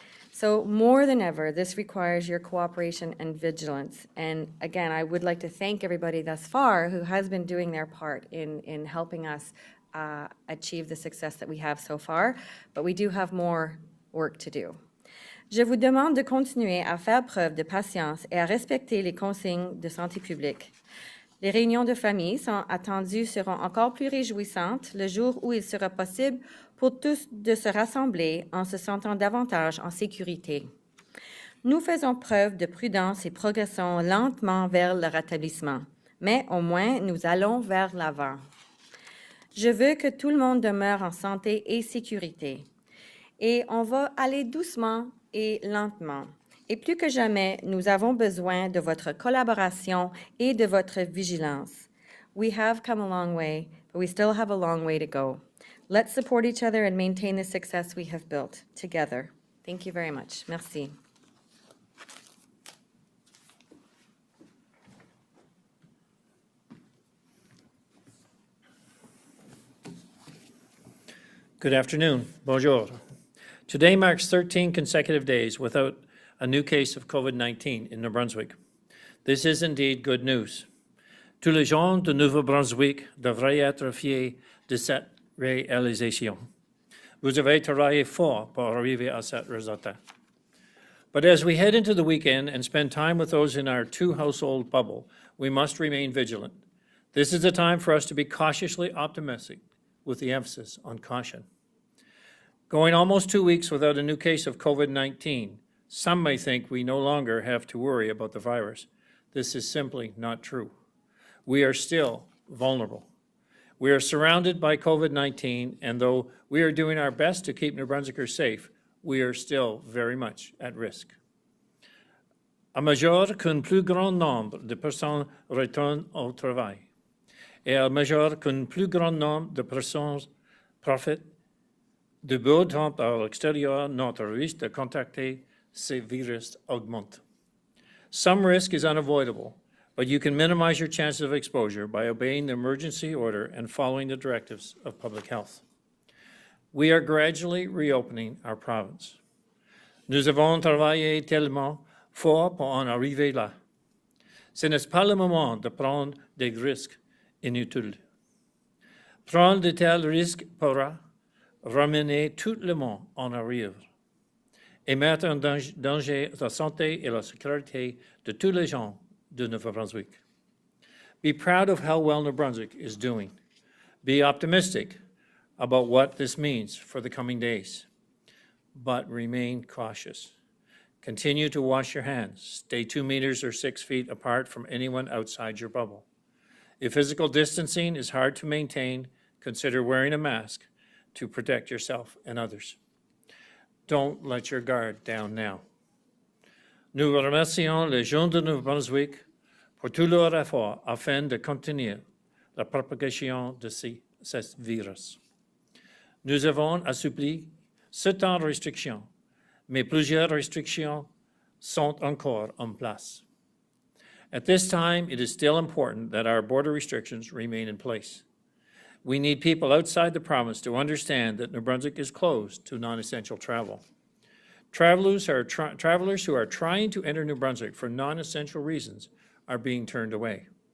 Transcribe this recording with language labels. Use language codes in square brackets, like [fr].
[en] So more than ever, this requires your cooperation and vigilance. And again, I would like to thank everybody thus far who has been doing their part in helping us achieve the success that we have so far, but we do have more work to do. [fr] Je vous demande de continuer à faire preuve de patience et à respecter les consignes de santé publique. Les réunions de famille sont attendues seront encore plus réjouissantes le jour où il sera possible pour tous de se rassembler en se sentant davantage en sécurité. Nous faisons preuve de prudence et progressons lentement vers le rétablissement, mais au moins nous allons vers l'avant. Je veux que tout le monde demeure en santé et sécurité. Et on va aller doucement et lentement. Et plus que jamais, nous avons besoin de votre collaboration et de votre vigilance. [en] We have come a long way, but we still have a long way to go. Let's support each other and maintain the success we have built together. Thank you very much. [fr] Merci. [en] Good afternoon. [fr] Bonjour. [en] Today marks 13 consecutive days without a new case of COVID-19 in New Brunswick. This is indeed good news. [fr] Tous les gens de Nouveau-Brunswick devraient être fiers de cette réalisation. Vous avez travaillé fort pour arriver à ce résultat. [en] But as we head into the weekend and spend time with those in our two-household bubble, we must remain vigilant. This is a time for us to be cautiously optimistic, with the emphasis on caution. Going almost 2 weeks without a new case of COVID-19, some may think we no longer have to worry about the virus. This is simply not true. We are still vulnerable. We are surrounded by COVID-19, and though we are doing our best to keep New Brunswickers safe, we are still very much at risk. [fr] À mesure qu'un plus grand nombre de personnes retournent au travail, et à mesure qu'un plus grand nombre de personnes profitent du beau temps à l'extérieur, notre risque de contracter ces virus augmente. [en] Some risk is unavoidable, but you can minimize your chances of exposure by obeying the emergency order and following the directives of public health. We are gradually reopening our province. [fr] Nous avons travaillé tellement fort pour en arriver là. Ce n'est pas le moment de prendre des risques inutiles. Prendre de tels risques pourra ramener tout le monde en arrière et mettre en danger la santé et la sécurité de tous les gens de Nouveau-Brunswick. [en] Be proud of how well New Brunswick is doing. Be optimistic about what this means for the coming days, but remain cautious. Continue to wash your hands. Stay 2 meters or 6 feet apart from anyone outside your bubble. If physical distancing is hard to maintain, consider wearing a mask to protect yourself and others. Don't let your guard down now. [fr] Nous remercions les gens de Nouveau-Brunswick pour tout leur effort afin de contenir la propagation de ce virus. Nous avons assoupli certaines restrictions, mais plusieurs restrictions sont encore en place. [en] At this time, it is still important that our border restrictions remain in place. We need people outside the province to understand that New Brunswick is closed to non-essential travel. Travelers who are trying to enter New Brunswick for non-essential reasons are being turned away.